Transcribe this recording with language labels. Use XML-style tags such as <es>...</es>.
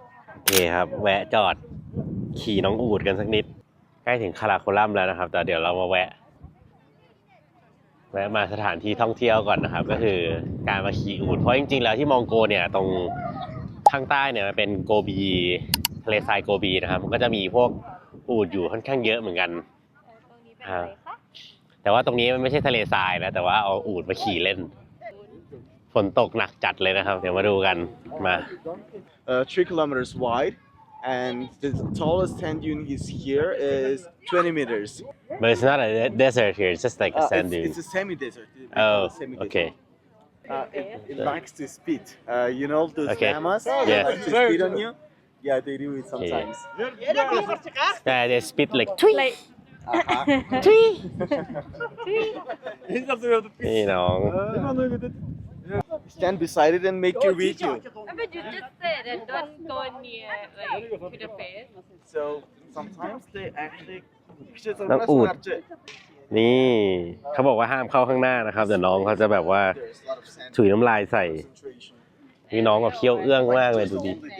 <th>โอเคครับแวะจอดขี่น้องอูฐกันสักนิดใกล้ถึงคาราโคลัมแล้วนะครับแต่เดี๋ยวเรามาแวะมาสถานที่ท่องเที่ยวก่อนนะครับก็คือการมาขี่อูฐเพราะจริงๆแล้วที่มองโกเนี่ยตรงข้างใต้เนี่ยมันเป็นโกบีทะเลทรายโกบีนะครับมันก็จะมีพวกอูฐอยู่ค่อนข้างเยอะเหมือนกันแต่ว่าตรงนี้มันไม่ใช่ทะเลทรายนะแต่ว่าเอาอูฐมาขี่เล่นฝนตกหนักจัดเลยนะครับเดี๋ยวมาดูกันมา</th> <en>3 kilometers wide and the tallest sand dune is here is 20 meters. But it's not a desert here, it's just like a sand dune. It's a semi-desert. Oh, okay. It likes to spit. You know those llamas? Yeah. They like to spit on you? Yeah, they do it sometimes. Yeah, they spit like tweet. Tweet.</en> <th>นี่น้อง</th> <en>Stand beside it and make your video. But you just said and don't go near like to the face. So sometimes they actually.</en> <th>น้องอูฐนี่เขาบอกว่าห้ามเข้าข้างหน้านะครับแต่น้องเขาจะแบบว่าถุยน้ำลายใส่นี่น้องแบบเคี้ยวเอื้องมากเลยดูดิ</th>